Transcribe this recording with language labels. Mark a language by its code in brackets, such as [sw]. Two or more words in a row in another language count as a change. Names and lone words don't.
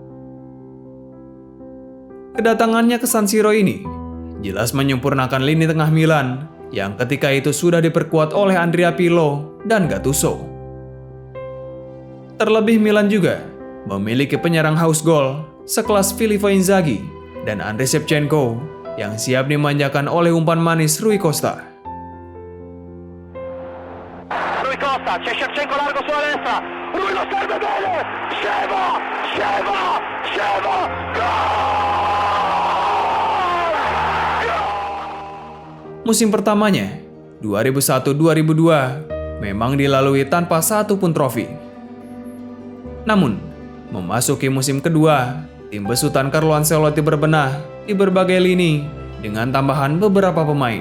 [id] Kedatangannya ke San Siro ini jelas menyempurnakan lini tengah Milan yang ketika itu sudah diperkuat oleh Andrea Pirlo dan Gattuso. Terlebih Milan juga memiliki penyerang haus gol sekelas Filippo Inzaghi dan Andriy Shevchenko yang siap dimanjakan oleh umpan manis Rui Costa. [it] Rui Costa, c'è Shevchenko largo sulla destra, Rui lo serve bene, Sheva, [id] Musim pertamanya, 2001-2002, memang dilalui tanpa satu pun trofi. Namun, memasuki musim kedua, tim besutan Carlo Ancelotti berbenah di berbagai lini dengan tambahan beberapa pemain.